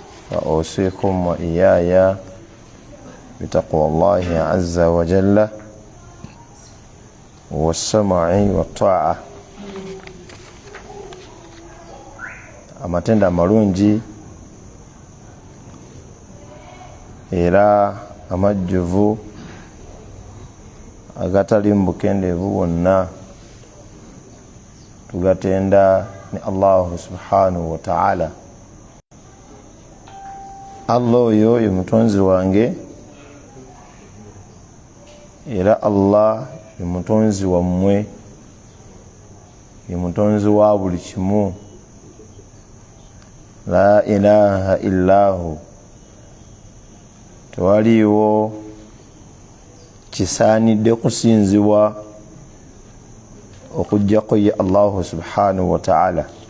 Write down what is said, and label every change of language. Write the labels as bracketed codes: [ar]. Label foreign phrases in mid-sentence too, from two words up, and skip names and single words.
[ar] وأوصيكم وإياي بتقوى الله عز وجل والسمع والطاعة. [lg] amatenda amalungi era amajjuvu agatali mubukendeevu bwonna tugatenda ni Allahu [ar] سبحانه وتعالى. [lg] Allah oyo ye mutonzi wange era Allah ye mutonzi wammwe, ye mutonzi wa buli kimu. [ar] لا إله إلا الله, [lg] tewaliwo kisaanidde kusinzibwa okujjako ye Allahu [ar] سبحانه وتعالى.